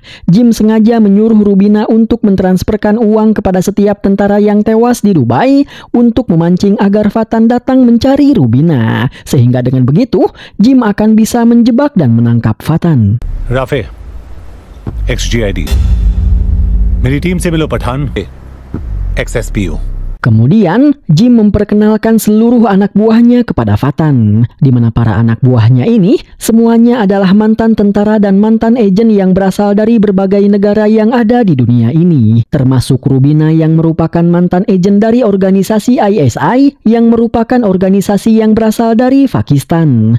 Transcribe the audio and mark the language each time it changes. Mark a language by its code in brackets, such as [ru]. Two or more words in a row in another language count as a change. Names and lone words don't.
[id] Jim sengaja menyuruh Rubina untuk mentransferkan uang kepada setiap tentara yang tewas di Dubai untuk memancing agar Fatan datang mencari Rubina. Sehingga dengan begitu Jim akan bisa menjebak dan menangkap Fatan. Rafe, XGID. [hi] मेरी टीम से मिलो पठान XSPU. [id] Kemudian, Jim memperkenalkan seluruh anak buahnya kepada Fatan, di mana para anak buahnya ini semuanya adalah mantan tentara dan mantan agen yang berasal dari berbagai negara yang ada di dunia ini, termasuk Rubina yang merupakan mantan agen dari organisasi ISI yang merupakan organisasi yang berasal dari Pakistan.